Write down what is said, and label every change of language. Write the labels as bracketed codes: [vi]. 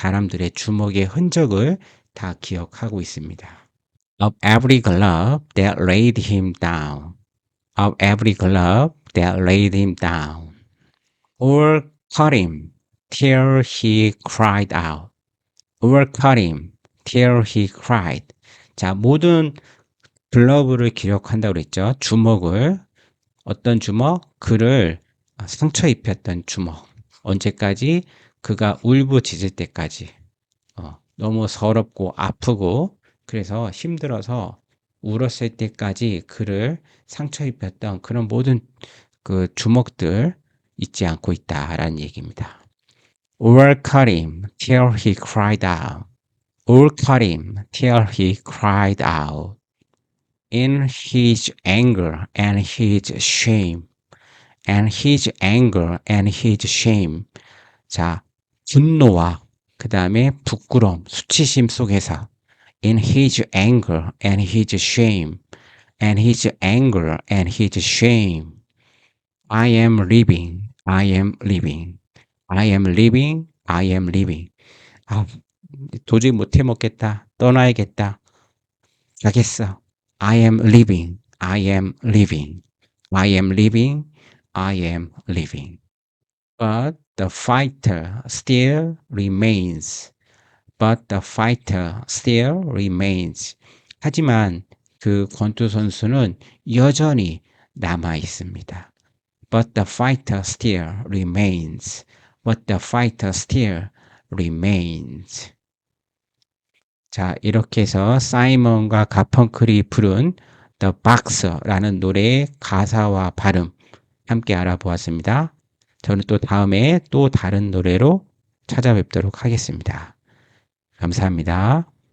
[ko] 사람들의 주먹의 흔적을 다 기억하고 있습니다. [en] Of every glove that laid him down. Of every glove that laid him down. Or cut him till he cried out. Or cut him till he cried. [ko] 자, 모든 글러브를 기록한다고 그랬죠. 주먹을. 어떤 주먹? 그를 상처 입혔던 주먹. 언제까지? 그가 울부짖을 때까지. 너무 서럽고 아프고 그래서 힘들어서 울었을 때까지 그를 상처 입혔던 그런 모든 그 주먹들 잊지 않고 있다라는 얘기입니다. [en] Or cut him till he cried out. Or cut him till he cried out. In his anger and his shame. And his anger and his shame. [ko] 자, 분노와 그 다음에 부끄러움, 수치심 속에서 [en] in his anger and his shame, and his anger and his shame. I am living, I am living, I am living, I am living. [ko] 아, 도저히 못해 먹겠다. 떠나야겠다. 가겠어. [en] I am living, I am living, I am living, I am living. But the fighter still remains. But the fighter still remains. [ko] 하지만 그 권투 선수는 여전히 남아 있습니다. [en] But the fighter still remains. But the fighter still remains. [ko] 자, 이렇게 해서 사이먼과 가펑클이 부른 The Boxer라는 노래의 가사와 발음 함께 알아보았습니다. 저는 또 다음에 또 다른 노래로 찾아뵙도록 하겠습니다. 감사합니다.